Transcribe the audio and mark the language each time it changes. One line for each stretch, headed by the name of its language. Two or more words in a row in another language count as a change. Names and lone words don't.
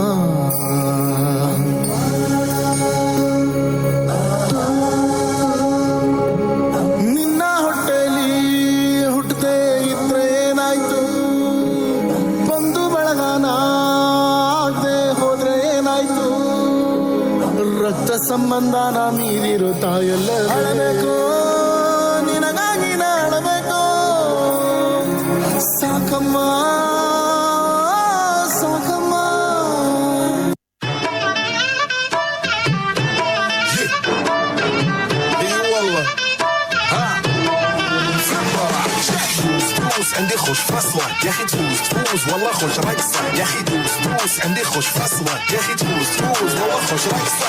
Kannada: ನಿನ್ನ ಹೊಟ್ಟೆಲಿ ಹುಟ್ಟದೆ ಇದ್ರೆ ಏನಾಯ್ತು, ಬಂದು ಬೆಳಗಾನ ಆಗದೆ ಹೋದ್ರೆ ಏನಾಯ್ತು, ರಕ್ತ ಸಂಬಂಧನ ಮೀರಿರೋ ತಾಯೆಲ್ಲ ಅಳಬೇಕು, ನಿನಗಾಗಿ ನಾಳಬೇಕು. ಸಾಕಮ್ಮ ಸಾಕಮ್ಮ.
Arabic: عندي خوش فصلة يا اخي تفوز تفوز والله خوش رقصة يا اخي دوس دوس عندي خوش فصلة يا اخي تفوز تفوز والله خوش رقصة.